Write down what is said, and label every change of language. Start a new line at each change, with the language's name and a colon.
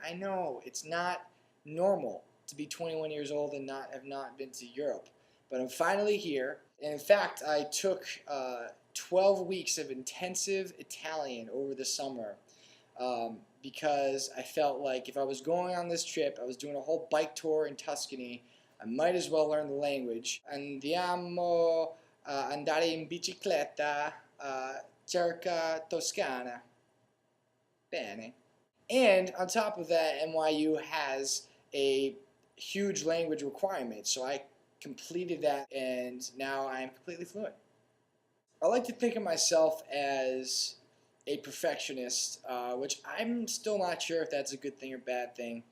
English: I know it's not normal to be 21 years old and not been to Europe, but I'm finally here. And in fact, I took 12 weeks of intensive Italian over the summer because I felt like if I was going on this trip, I was doing a whole bike tour in Tuscany, I might as well learn the language.
Italian: Andiamo andare in bicicletta cerca Toscana. Bene.
English: And on top of that, NYU has a huge language requirement, so I completed that and now I am completely fluent. I like to think of myself as a perfectionist, which I'm still not sure if that's a good thing or bad thing.